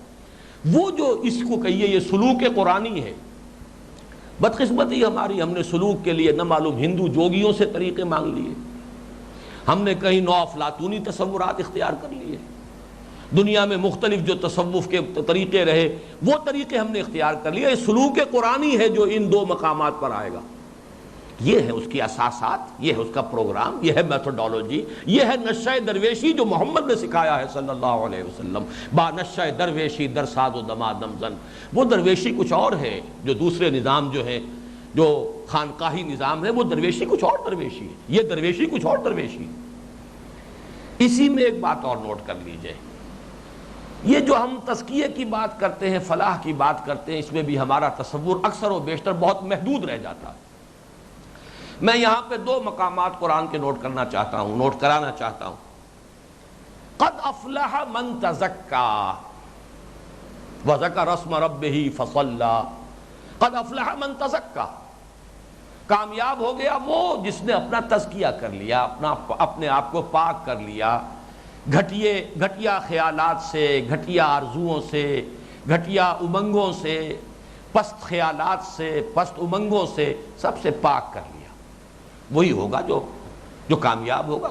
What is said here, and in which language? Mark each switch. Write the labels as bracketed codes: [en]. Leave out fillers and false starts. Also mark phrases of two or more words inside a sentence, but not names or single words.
[ur] وہ جو اس کو کہیے یہ سلوک قرآنی ہے، بدقسمتی ہماری، ہم نے سلوک کے لیے نہ معلوم ہندو جوگیوں سے طریقے مانگ لیے، ہم نے کہیں نو افلاطونی تصورات اختیار کر لیے، دنیا میں مختلف جو تصوف کے طریقے رہے وہ طریقے ہم نے اختیار کر لیے۔ یہ سلوک قرآنی ہے جو ان دو مقامات پر آئے گا، یہ ہے اس کی اساسات، یہ ہے اس کا پروگرام، یہ ہے میتھڈالوجی، یہ ہے نشہ درویشی جو محمد نے سکھایا ہے [ar] صلی اللہ علیہ وسلم۔ [fa] با نشہ درویشی در ساز و دما دمزن، [ur] وہ درویشی کچھ اور ہے، جو دوسرے نظام جو ہیں، جو خانقاہی نظام ہے، وہ درویشی کچھ اور درویشی ہے، یہ درویشی کچھ اور درویشی ہے۔ اسی میں ایک بات اور نوٹ کر لیجئے، یہ جو ہم تزکیے کی بات کرتے ہیں، فلاح کی بات کرتے ہیں، اس میں بھی ہمارا تصور اکثر و بیشتر بہت محدود رہ جاتا ہے۔ میں یہاں پہ دو مقامات قرآن کے نوٹ کرانا چاہتا ہوں۔ [ar] قد افلح من تزکا وذکر اسم ربہ فصلی، قد افلح من تزکا، [ur] کامیاب ہو گیا وہ جس نے اپنا تزکیہ کر لیا، اپنے آپ کو پاک کر لیا گھٹیا خیالات سے، گھٹیا آرزوؤں سے، گھٹیا امنگوں سے، پست خیالات سے، پست امنگوں سے، سب سے پاک کر لیا، وہی ہوگا جو کامیاب ہوگا۔